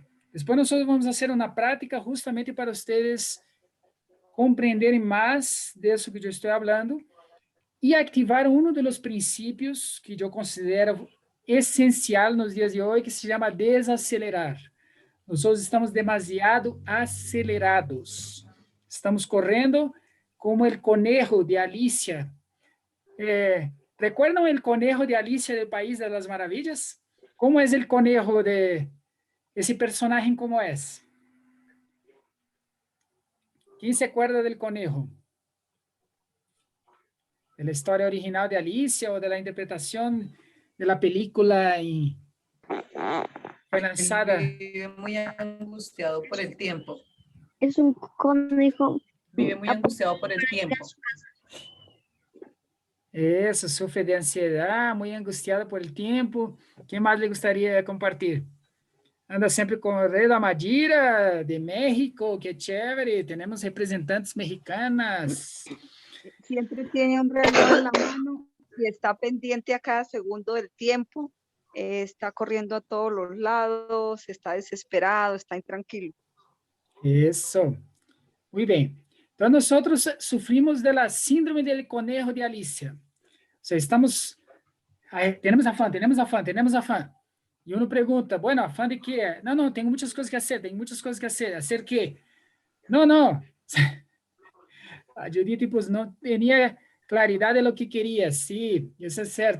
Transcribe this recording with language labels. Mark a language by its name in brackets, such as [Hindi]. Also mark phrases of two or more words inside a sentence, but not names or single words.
[Portuguese] Depois nós vamos fazer uma prática justamente para vocês compreenderem mais disso que eu estou falando e ativar um dos princípios que eu considero essencial nos dias de hoje, que se chama desacelerar. Nós estamos demasiado acelerados. Estamos correndo como o conejo de Alicia. [Spanish] ¿Recuerdan el conejo de Alicia del País de las Maravillas? ¿Cómo es el conejo de ese personaje? ¿Cómo es? ¿Quién se acuerda del conejo? ¿De la historia original de Alicia o de la interpretación de la película y fue lanzada? Vive muy angustiado por el tiempo. Es un conejo. Vive muy angustiado por el tiempo. Eso, sufre de ansiedad, muy angustiado por el tiempo. ¿Qué más le gustaría compartir? [Portuguese] Anda sempre com o rei da Madeira, [Spanish] de México, que chévere. Tenemos representantes mexicanas. Siempre tiene un reloj en la mano y está pendiente a cada segundo del tiempo. Está corriendo a todos los lados, está desesperado, está intranquilo. [Portuguese] Isso. Muito bem. Então, nós sofrimos da síndrome do conejo de Alicia. [Spanish] O sea, estamos... [Portuguese] Temos afã. E uno pergunta, bueno, afã de quê? Não, tenho muitas coisas que fazer. [Spanish] Hacer quê? Não. [Portuguese] A Judith, pues, não tinha claridade [Spanish] de lo que [Portuguese] queria. Sí, isso é certo.